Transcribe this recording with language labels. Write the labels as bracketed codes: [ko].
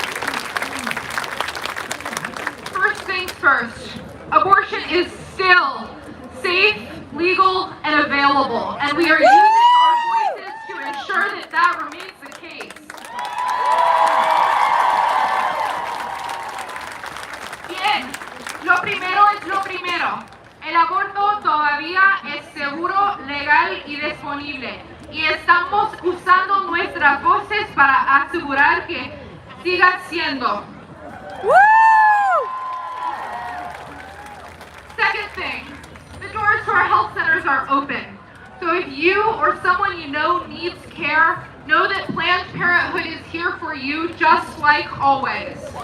[en] First things first, abortion is still safe, legal, and available, and we are using our voices to ensure that that remains the case. [es] Bien, lo primero es lo primero. El aborto todavía es seguro, legal y disponible, y estamos usando nuestras voces para asegurar que siga siendo. [en] Second thing, the doors to our health centers are open. So if you or someone you know needs care, know that Planned Parenthood is here for you just like always.